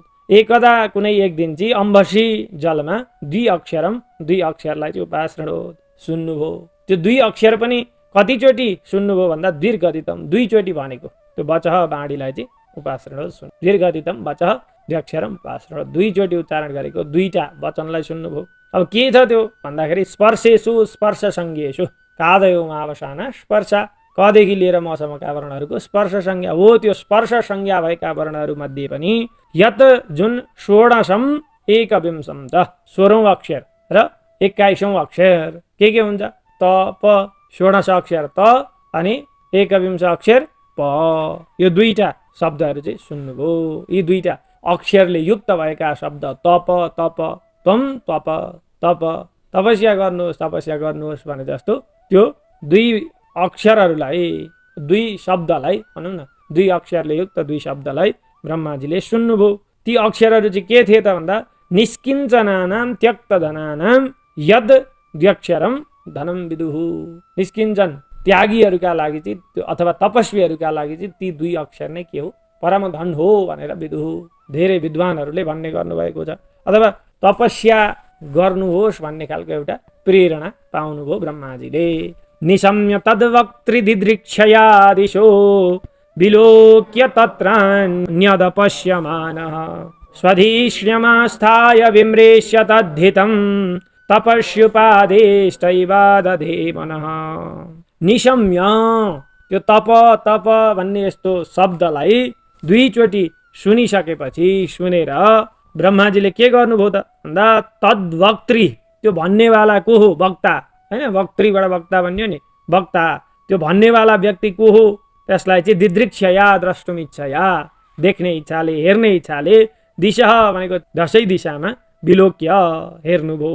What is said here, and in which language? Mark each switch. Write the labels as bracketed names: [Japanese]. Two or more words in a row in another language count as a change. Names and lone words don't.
[Nepali] एकदा कुनै एक दिन चाहिँ अम्भसी जलमा दुई अक्षरलाई चाहिँ उपासृणोत् सुन्नुभयो। त्यो दुई अक्षर पनि कतिचोटि सुन्नुभयो भन्दा, द्विर्गदितम दुईचोटि भनेको त्यो वचः बाणीलाई चाहिँ उपासृणोत् सुन्, [Sanskrit] द्विर्गदितम वचः द्व्यक्षरम उपासृणोत् [Nepali] दुईचोटि उच्चारण गरेको दुईटा वचनलाई सुन्नुभयो। अब के छ त्यो भन्दाखेरि, [Sanskrit] स्पर्शेषु स्पर्श संज्ञेषु कादयो महावसाना [Nepali] स्पर्श, कदेखि लिएर मसम्मका वर्णहरूको स्पर्श संज्ञा हो। त्यो स्पर्श संज्ञा भएका वर्णहरू मध्ये पनि यत जुन [Sanskrit] षोडशम एकविंशम [Nepali] त 16औं अक्षर र 21औं अक्षर के हुन्छ, त प, 16 अक्षर त अनि 21 अक्षर प, यो दुईटा शब्दहरू चाहिँ सुन्नुभयो। यी दुईटा अक्षरले युक्त भएका शब्द तप तप तम तप तप, तपस्या गर्नुहोस् भने जस्तो त्यो दुई अक्षरहरूलाई, दुई शब्दलाई भनौँ न, दुई अक्षरले युक्त दुई शब्दलाई ब्रह्माजीले सुन्नुभयो। ती अक्षरहरू चाहिँ के थिए त भन्दा, [Sanskrit] निष्किञ्चनानां त्यक्तधनानां यद द्व्यक्षरम धनम विदुः। [Nepali] निष्किञ्चन त्यागीहरूका लागि चाहिँ अथवा तपस्वीहरूका लागि चाहिँ ती दुई अक्षर नै के हो, परम धन हो भनेर विदुः धेरै विद्वानहरूले भन्ने गर्नुभएको छ। अथवा तपस्या गर्नुहोस् भन्ने खालको एउटा प्रेरणा पाउनुभयो ब्रह्माजीले। [Sanskrit] निशम्य तद्वक्त्रिदिदृक्षया दिशो विलोक्य तत्रान्यदपश्यमानः स्वधिष्ण्यमास्थाय विम्रेष्य तद्धितं तपस्युपादेष्टैवादधे मनः। निशम्य, [Nepali] त्यो तप भन्ने यस्तो शब्दलाई दुईचोटि सुनिसकेपछि, सुनेर ब्रह्माजीले के गर्नुभयो त भन्दा, तद्वक्त्री, त्यो भन्नेवाला को हो, वक्ता हैन, वक्त्रीबाट वक्ता भन्यो नि, वक्ता, त्यो भन्नेवाला व्यक्ति को हो त्यसलाई चाहिँ [Sanskrit] दिदृक्षया द्रष्टुम इच्छया, [Nepali] देख्ने इच्छाले, हेर्ने इच्छाले, दिशा भनेको दशै दिशामा, विलोक्य हेर्नुभयो।